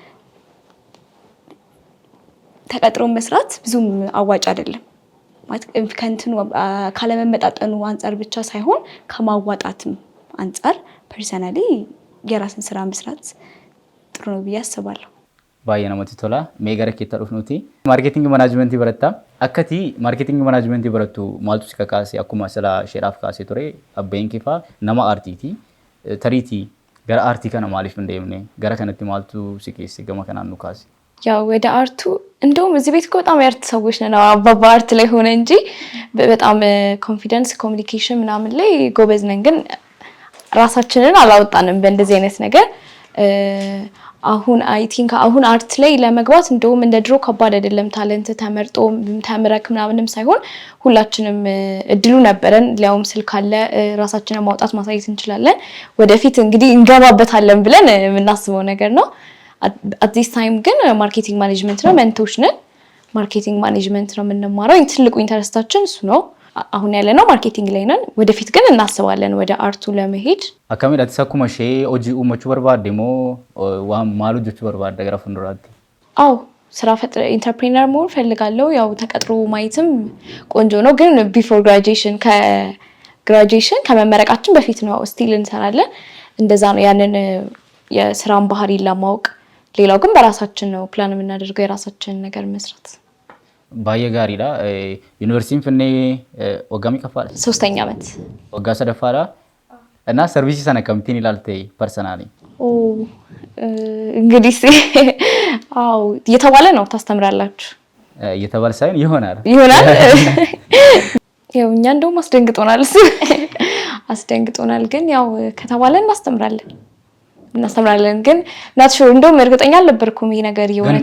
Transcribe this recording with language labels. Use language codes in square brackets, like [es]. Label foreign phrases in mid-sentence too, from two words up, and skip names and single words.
[am] ተቀጥሮ መስራት ብዙም አዋጭ አይደለም ማለት ከእንትኑ ካለ መመጣጠኑ አንፃር ብቻ ሳይሆን ከማዋጣትም አንፃር ፐርሰናሊ የራስን ስራ መስራት ጥሩ ነው ብዬ አስባለሁ። [om] baay'ee namatti tola. Mee gara keetti dhufnuti. [en] Maarkeetingi manaajimentii [om] baratta. Akkati [en] maarkeetingi manaajimentii [om] barattu maaltu si kakaase akkuma sila sheedhaaf kaasee ture abbeen kee fa'aa nama aartiiti. Tariitii gara aartii kana maaliif hin deemne? Gara kanatti maaltu si keesse gama kanaan nu kaase? [am] ያው ወደ አርቱ እንደውም እዚህ ቤት በጣም የአርት ሰዎች ነን። አባባ አርት ላይ ሆነ እንጂ በጣም [en] confidence communication [am] ምናምን ላይ ጎበዝ ነን፣ ግን ራሳችንን አላወጣንም በእንደዚህ አይነት ነገር። አሁን [en] I think [am] አሁን አርት ላይ ለመግባት እንደውም እንደ ድሮ ከባድ አይደለም። ታለንት ተመርጦ ተምረክ ምናምንም ሳይሆን ሁላችንም እድሉ ነበረን። ሊያውም ስልክ አለ፣ ራሳችንን ማውጣት ማሳየት እንችላለን። ወደፊት እንግዲህ እንገባበታለን ብለን የምናስበው ነገር ነው። [en] at this time [am] ግን [en] marketing management [am] ነው መንቶች ነን። [en] marketing management [am] ነው የምንማረው። ትልቁ ኢንተረስታችን እሱ ነው። አሁን ያለነው ማርኬቲንግ ላይ ነን። ወደፊት ግን እናስባለን ወደ አርቱ ለመሄድ። [om] akkamiidha akkuma ishee hojii uumachuu barbaadde moo waan maal hojjechuu barbaadde gara fuulduraatti? [am] አዎ ስራ ፈጥረ ኢንተርፕሪነር መሆን ፈልጋለሁ። ያው ተቀጥሮ ማየትም ቆንጆ ነው፣ ግን [en] before graduation [am] ከመመረቃችን በፊት ነው ስቲል እንሰራለን። እንደዛ ነው ያንን የስራን ባህሪ ለማወቅ። ሌላው ግን በራሳችን ነው ፕላን የምናደርገው የራሳችንን ነገር መስራት። [om] baay'ee gaariidha. Yuunivarsiitiin Finfinnee waggaa meeqa fa'aadha? [am] 3ኛ ዓመት [om] waggaa sadaffaadha. እና ሰርቪስ sana akkamitti ilaalte personally? [am] እንግዲህ አዎ እየተባለ ነው ታስተምራላችሁ። እየተባለ ሳይሆን ይሆናል። ያው እኛ እንደውም አስደንግጦናል ግን ያው ከተባለ እናስተምራለን ግን [en] not sure [am] እንደውም እርግጠኛ አልነበርኩም ይሄ ነገር የሆነች